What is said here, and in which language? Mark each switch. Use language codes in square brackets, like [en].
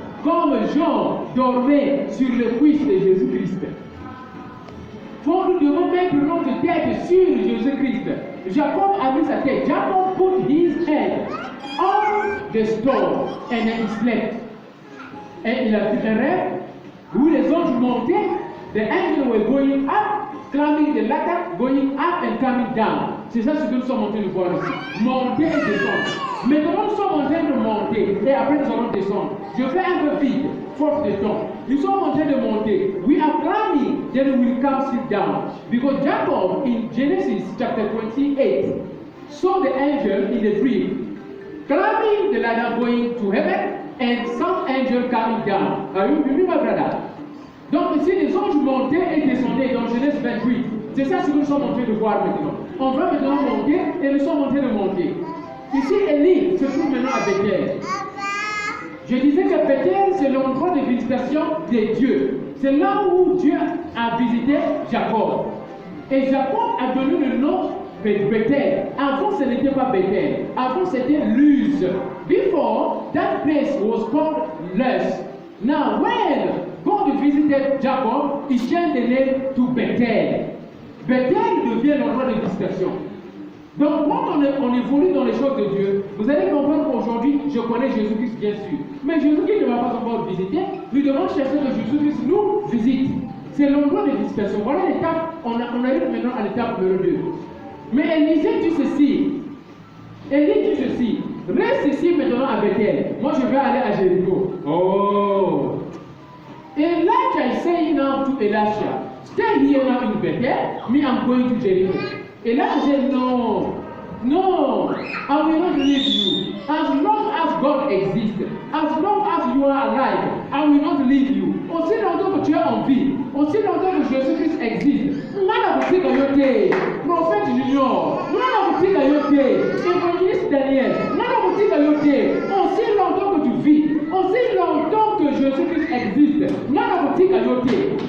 [fr] Comme Jean dormait sur le cuisse de Jésus-Christ. Nous devons mettre notre tête sur Jésus-Christ. Jacob a mis sa tête. [en] Jacob put his head on the stone and then he slept. [fr] Et il a fait un rêve où les anges montaient. [en] The angels were going up, climbing the ladder, going up and coming down. [fr] C'est ça ce que nous sommes en train de voir ici. Monter et descendre. Mais quand nous sommes en train de monter et après nous allons descendre, je fais un peu vite, force de temps. Nous sommes en train de monter. [en] We are climbing, then we will come sit down. Because Jacob in Genesis chapter 28 saw the angel in the dream climbing the ladder going to heaven and some angel coming down. Are you with me, my brother? [fr] Donc ici les anges montaient et descendaient dans Genèse 28. C'est ça ce que nous sommes en train de voir maintenant. On va maintenant monter et nous sommes en train de monter. Ici Élie se trouve maintenant à Bethel. Je disais que Bethel c'est l'endroit de visitation des dieux. C'est là où Dieu a visité Jacob. Et Jacob a donné le nom de Bethel. Avant ce n'était pas Bethel. Avant c'était Luz. [en] Before that place was called Luz. Now when God visited Jacob, he changed the name to Bethel. [fr] Bethel devient l'endroit de visitation. Donc, quand on évolue dans les choses de Dieu, vous allez comprendre qu'aujourd'hui, je connais Jésus-Christ bien sûr. Mais Jésus-Christ ne m'a pas encore visité. Nous devons chercher que Jésus-Christ nous visite. C'est l'endroit de visitation. Voilà l'étape, on arrive maintenant à l'étape numéro 2. Mais Élisée dit ceci. Élie dit ceci. Reste ici maintenant à Bethel. Moi, je vais aller à Jéricho. Oh! [en] Elijah is saying now to Elisha, stay here now in Bethel, me I'm going to Jericho. Elijah said, no, No, I will not leave you. As long as God exists, as long as you are alive, I will not leave you. [fr] Aussi longtemps que tu es en vie, aussi longtemps que Jésus-Christ existe, nada boutique à yoté, prophète Junior, nada boutique à yoté, évangéliste Daniel, nada boutique à yoté, aussi longtemps que tu vis, aussi longtemps que Jésus-Christ existe, nada boutique à yoté.